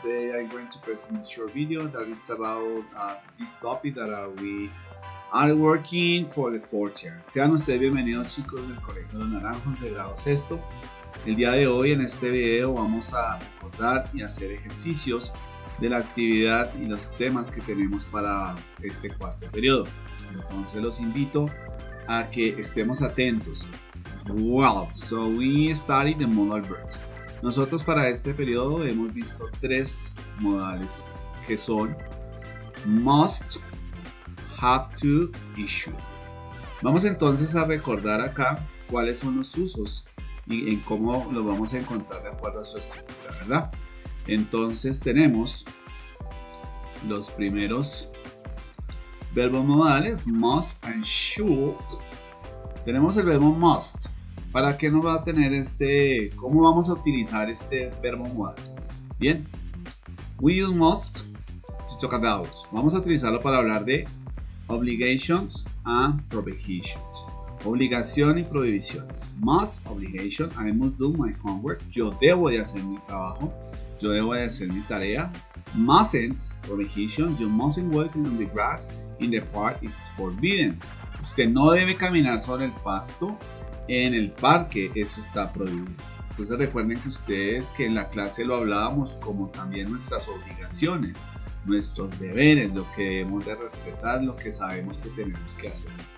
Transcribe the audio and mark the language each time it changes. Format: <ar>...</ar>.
<en>Today I'm going to present a short video that is about this topic that we are working for the fourth year.</en> <es>Sean ustedes bienvenidos chicos del Colegio Los Naranjos de grado sexto. El día de hoy en este video vamos a recordar y hacer ejercicios de la actividad y los temas que tenemos para este cuarto periodo. Entonces los invito a que estemos atentos.</es> <en>Well, so we studied the modal verbs.</en> <es>Nosotros para este periodo hemos visto tres modales que son must, have to y should. Vamos entonces a recordar acá cuáles son los usos y en cómo los vamos a encontrar de acuerdo a su estructura, ¿verdad? Entonces tenemos los primeros verbos modales, must and should. Tenemos el verbo must. ¿Para qué nos va a tener cómo vamos a utilizar este verbo modal? Bien,</es> <en>we use must to talk about.</en> <es>Vamos a utilizarlo para hablar de</es> <en>obligations and prohibitions.</en> <es>Obligación y prohibiciones.</es> <en>Must, obligation, I must do my homework.</en> <es>Yo debo de hacer mi trabajo. Yo debo de hacer mi tarea.</es> <en>Mustn't, prohibition, you mustn't walk on the grass in the park, it's forbidden.</en> <es>Usted no debe caminar sobre el pasto en el parque, eso está prohibido. Entonces recuerden que ustedes que en la clase lo hablábamos como también nuestras obligaciones, nuestros deberes, lo que debemos de respetar, lo que sabemos que tenemos que hacer.</es>